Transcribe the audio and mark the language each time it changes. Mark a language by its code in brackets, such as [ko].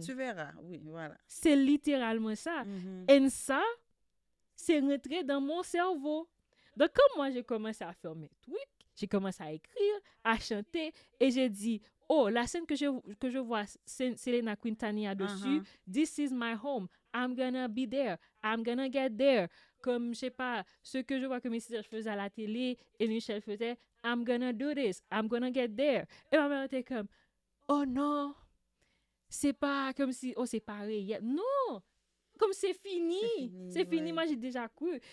[fr] tu verras. Oui, voilà. C'est littéralement ça. Mhm. Et ça, c'est rentré dans mon cerveau. Donc, comme moi, j'ai commencé à faire mes trucs, j'ai commencé à écrire, à chanter, et j'ai dit, oh, la scène que je vois, c'est Selena Quintanilla dessus, Uh-huh. [en] this is my home, I'm gonna be there, I'm gonna get there. [fr] Comme, je sais pas, ce que je vois que mes sœurs faisaient à la télé, et Michel faisait, [en] I'm gonna do this, I'm gonna get there. [fr] Et ma mère était comme, oh non, c'est pas comme si, oh, c'est pareil. Non, comme c'est fini. C'est fini, C'est fini, ouais. moi j'ai déjà cru.